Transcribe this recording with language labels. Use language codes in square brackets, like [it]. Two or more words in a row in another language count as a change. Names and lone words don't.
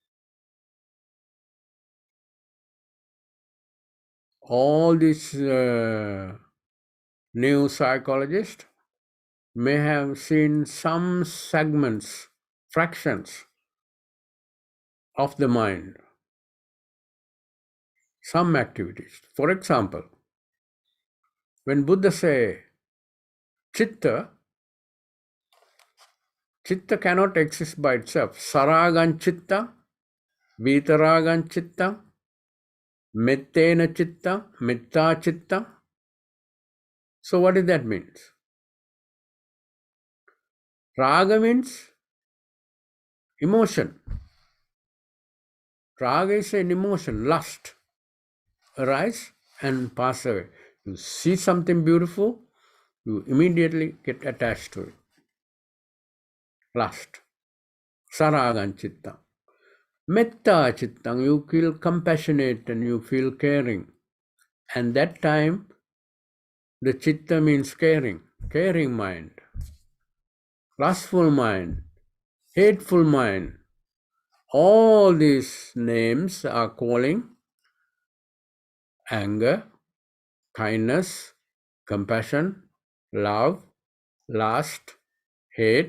[en] All these new psychologists may have seen some segments, fractions of the mind, some activities. For example, when Buddha say chitta, chitta cannot exist by itself. [pi] Saragan chitta, vitaragan chitta, mettena chitta, metta chitta. [en] So what does that mean? Raga means emotion. Raga is an emotion, lust, arise and pass away. You see something beautiful, you immediately get attached to it. Lust. [pi] Saragan chitta. Metta chittang, [en] you feel compassionate and you feel caring. And that time, the chitta means caring mind, lustful mind, hateful mind. All these names are calling anger, kindness, compassion, love, lust, hate.